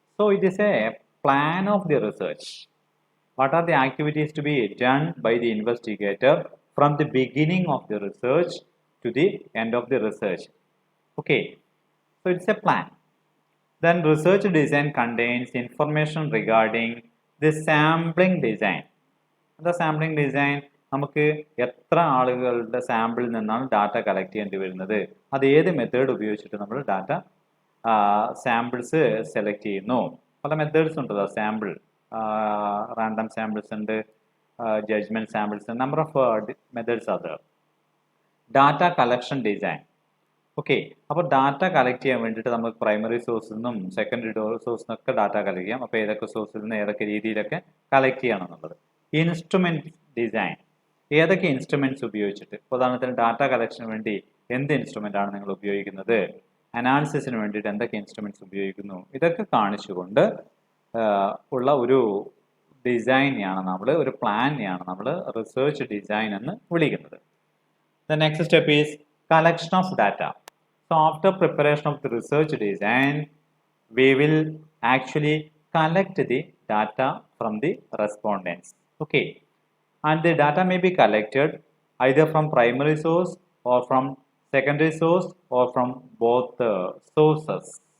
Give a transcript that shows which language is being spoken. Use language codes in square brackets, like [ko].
[en] So it is a plan of the research. What are the activities to be done by the investigator from the beginning of the research to the end of the research? Okay, so it's a plan. Then research design contains information regarding the sampling design. The sampling design, [ml] നമുക്ക് എത്ര ആളുകളുടെ സാമ്പിളിൽ നിന്നാണ് data collect ചെയ്യേണ്ടി വരുന്നത്, അത് ഏത് method ഉപയോഗിച്ചിട്ട് നമ്മൾ ഡാറ്റ സാമ്പിൾസ് സെലക്ട് ചെയ്യുന്നു. പല മെത്തേഡ്സ് ഉണ്ടല്ലോ, സാമ്പിൾ റാൻഡം സാമ്പിൾസ് ഉണ്ട്, [en] judgment samples, a number of methods are there. Data collection design. [ml] Okay, അപ്പോൾ ഡാറ്റ കളക്ട് ചെയ്യാൻ വേണ്ടിയിട്ട് നമുക്ക് പ്രൈമറി സോഴ്സിൽ നിന്നും സെക്കൻഡറി സോഴ്സിൽ നിന്നൊക്കെ ഡാറ്റ കളക്ട് ചെയ്യാം. അപ്പോൾ ഏതൊക്കെ സോഴ്സിൽ നിന്ന് ഏതൊക്കെ രീതിയിലൊക്കെ കളക്ട് ചെയ്യണം എന്നുള്ളത്. ഇൻസ്ട്രുമെന്റ് ഡിസൈൻ, ഏതൊക്കെ ഇൻസ്ട്രുമെന്റ്സ് ഉപയോഗിച്ചിട്ട്, ഉദാഹരണത്തിന് ഡാറ്റ കളക്ഷന് വേണ്ടി എന്ത് ഇൻസ്ട്രുമെന്റ് ആണ് നിങ്ങൾ ഉപയോഗിക്കുന്നത്, അനാലിസിസിന് വേണ്ടിയിട്ട് എന്തൊക്കെ ഇൻസ്ട്രുമെന്റ്സ് ഉപയോഗിക്കുന്നു, ഇതൊക്കെ കാണിച്ചുകൊണ്ട് ഉള്ള ഒരു ഡിസൈനെയാണ് നമ്മൾ, ഒരു പ്ലാനെയാണ് നമ്മൾ റിസർച്ച് ഡിസൈൻ എന്ന് വിളിക്കുന്നത്. [en] The next step is collection of data. So after preparation of the research design, we will actually collect the data from the respondents. Okay, and the data may be collected either from primary source or from secondary source or from both sources.